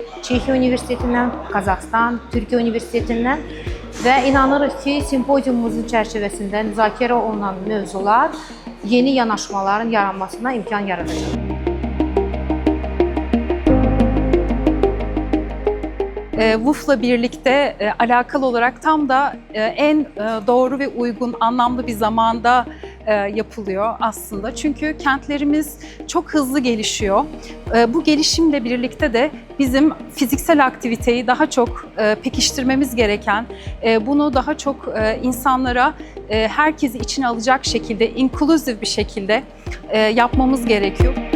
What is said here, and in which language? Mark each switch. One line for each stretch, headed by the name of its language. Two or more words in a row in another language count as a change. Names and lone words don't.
Azerbaijani: Çexiya Universitetindən, Qazaxıstan, Türkiyə Universitetindən və inanırıq ki, simpoziumumuzun çərçivəsində müzakirə olunan mövzular yeni yanaşmaların yaranmasına imkan yaradacaq.
Turkish: WUF'la birlikte alakalı olarak tam da en doğru ve uygun, anlamlı bir zamanda yapılıyor aslında. Çünkü kentlerimiz çok hızlı gelişiyor. Bu gelişimle birlikte de bizim fiziksel aktiviteyi daha çok pekiştirmemiz gereken, bunu daha çok insanlara, herkesi içine alacak şekilde, inklusif bir şekilde yapmamız gerekiyor.